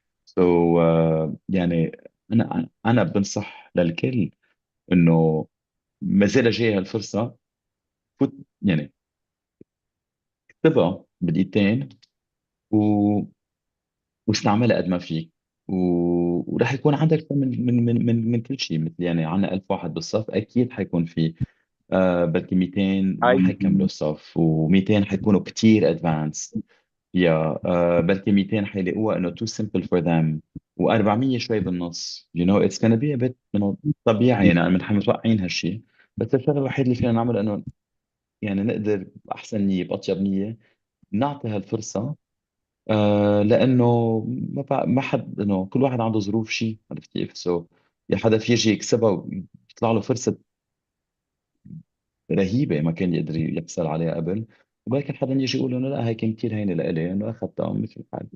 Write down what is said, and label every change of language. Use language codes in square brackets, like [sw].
[ar] So يعني انا بنصح للكل انه ما زال جاي هالفرصه، فوت يعني اكتبها بدقيقتين واستعملها قد ما فيك، وراح يكون عندك من كل شيء. مثل يعني عندنا 1000 واحد بالصف، اكيد حيكون في بلكي 200 ما حيكملوا الصف، و200 حيكونوا كتير ادفانس يا بلكي 200 حيلاقوها انه [en] too simple for them، [ar] و400 شوي بالنص. [en] it's gonna be a bit [ar] طبيعي يعني، نحن متوقعين هالشيء. بس الشغله الوحيده اللي فينا نعمل انه يعني نقدر بأحسن نية بأطيب نية نعطي هالفرصة. لأنه ما حد، إنه كل واحد عنده ظروف شيء، عرفت كيف؟ يا حدا في يجي يكسبها ويطلع له فرصة رهيبة ما كان يقدر يحصل عليها قبل، وبلكن حدا يجي يقول انه لا هي كان كثير هينه لإلي انه اخذتها مثل الحال.